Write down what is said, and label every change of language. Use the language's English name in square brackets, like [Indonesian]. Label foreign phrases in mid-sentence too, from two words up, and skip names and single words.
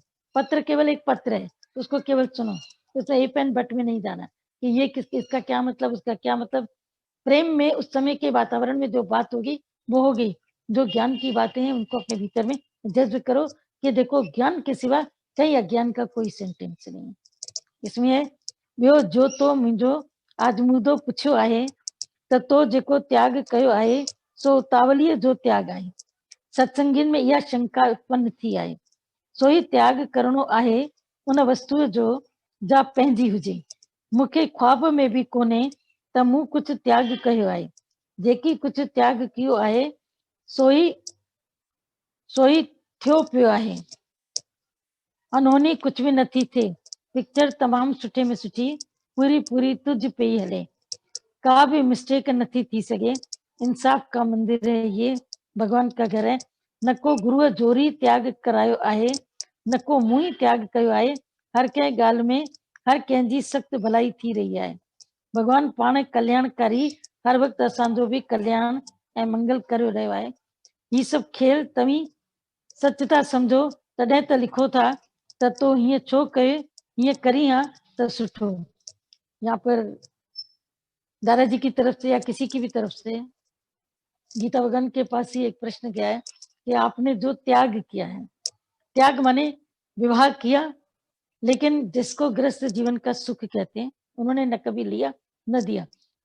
[Hindi] पत्र केवल एक पत्र है, उसको केवल सुनो, उसमें ए पेन बट में नहीं जाना कि ये इसका क्या मतलब, उसका क्या मतलब। प्रेम में उस समय के वातावरण में जो बात होगी वो होगी। जो ज्ञान की बातें हैं उनको अपने भीतर में जज्ब करो कि देखो ज्ञान के सिवा कहीं अज्ञान का कोई सेंटेंस नहीं है। इसमें है, [Sindhi] ॿियो जो तो मुंहिंजो आजमूदो पुछियो आहे त तो जेको त्याग कयो आहे सो उतावलीअ जो त्याग आहे। सत्संगियुनि में इहा शंका उत्पन्न थी आहे, सो ही त्याग करणो आहे उन वस्तुअ जो जा पंहिंजी हुजे। मूंखे ख्वाब में बि कोन्हे त मूं कुझु त्याग कयो आहे, जेकी कुझु त्याग कयो आहे सो ही थियो पियो आहे। [Hindi] अनहोनी कुछ भी [Sindhi] नथी थिए, पिक्चर तमाम सुठे में सुठी, पूरी पूरी तुझ पे ही हले, का भी मिस्टेक नथी थी सके। [Hindi] इंसाफ का मंदिर है ये, भगवान का घर है। [Sindhi] न को गुरुअ जोरी त्याग करायो आहे, न को मूं ही त्याग कयो आहे। हर कंहिं ॻाल्हि में हर कंहिंजी सख़्त भलाई थी रही आहे। भगवान पाण कल्याणकारी हर वक़्तु असांजो बि कल्याण ऐं मंगल करे रहियो आहे। ही सभु खेल तव्हीं सच था समझो तॾहिं त लिखो था त तो हीअं छो कयो, हीअं करी हा त सुठो। [Hindi] यहाँ पर दादाजी की तरफ से या किसी की भी तरफ से गीता भगवान के पास ही एक प्रश्न गया है कि आपने जो त्याग किया है, त्याग माने विवाह किया, लेकिन जिसको गृहस्थ जीवन का सुख कहते हैं, उन्होंने न कभी लिया न दिया।